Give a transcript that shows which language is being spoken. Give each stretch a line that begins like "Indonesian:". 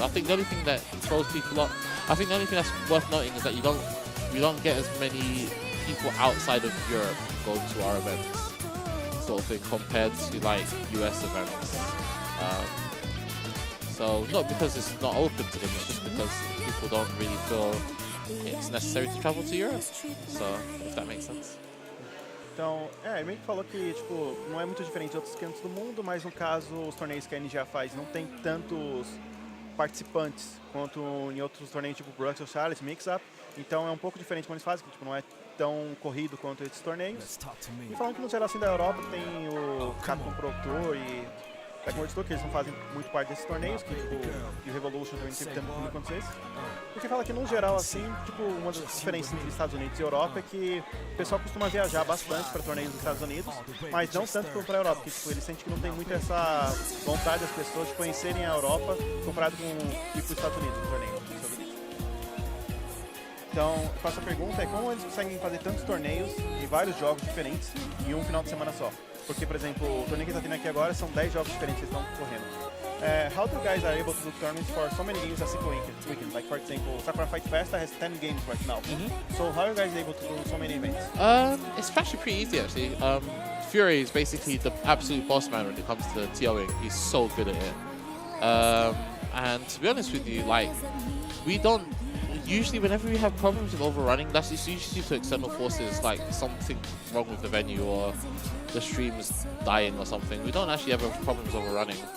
English: I think the only thing that throws people up, I think the only thing that's worth noting is that you don't get as many people outside of Europe go to our events, sort of thing, compared to like US events. So not because it's not open to them, it's just because people don't really feel it's necessary to travel to Europe. So, if that makes sense.
Portuguese: Então, ele meio que falou que tipo, não é muito diferente de outros cantos do mundo, mas no caso os torneios que a NGA faz não tem tantos participantes quanto em outros torneios tipo Brussels Challenge, Mix-Up. Então é um pouco diferente como eles fazem, que tipo, não é tão corrido quanto esses torneios. E falando que no geral assim da Europa tem o Capcom Pro Tour e Tekken World Tour, que eles não fazem muito parte desses torneios, que tipo, e o Revolution também tem tanto comigo quanto esse. Porque fala que no geral assim, tipo, uma das diferenças entre Estados Unidos e Europa é que o pessoal costuma viajar bastante para torneios dos Estados Unidos, mas não tanto para a Europa, porque tipo, eles sentem que não tem muito essa vontade das pessoas de conhecerem a Europa comparado com ir para os Estados Unidos no torneio. Então, a próxima pergunta é como eles conseguem fazer tantos torneios e vários jogos diferentes em um final de semana só? Porque, por exemplo, o torneio que está tendo aqui agora são 10 jogos diferentes que estão correndo.
English: How do you guys are able to do tournaments for so many games a single weekend? Like for example, Sakura Fight Festa has 10 games right now. So how are you guys able to do so many events? It's actually pretty easy actually. Fury is basically the absolute boss man when it comes to TOing. He's so good at it. And to be honest with you, like, we don't usually, whenever we have problems with overrunning, that's usually due to external forces, like something wrong with the venue or the stream's dying or something. We don't actually ever have problems overrunning.